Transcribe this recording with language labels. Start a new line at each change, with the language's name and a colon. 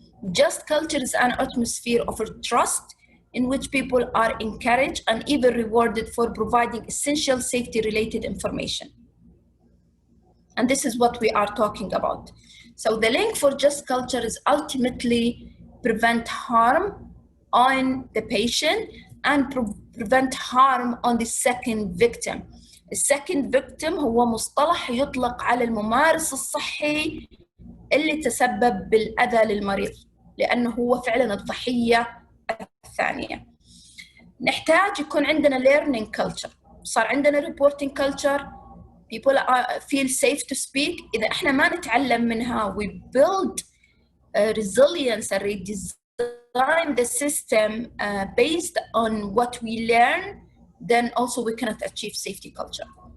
English: Just culture is an atmosphere of trust in which people are encouraged and even rewarded for providing essential safety-related information. And this is what we are talking about. So the link for just culture is ultimately prevent harm on the patient and prevent harm on the second victim. The second victim
Arabic: هو مصطلح يطلق على الممارس الصحي اللي تسبب بالأذى للمريض، لأنه هو فعلا الضحية الثانية. نحتاج يكون عندنا
English: learning culture.
Arabic: صار عندنا
English: reporting culture. People feel safe to speak.
Arabic: إذا إحنا ما نتعلم منها,
English: we build resilience and redesign the system based on what we learn, then also we cannot achieve safety culture.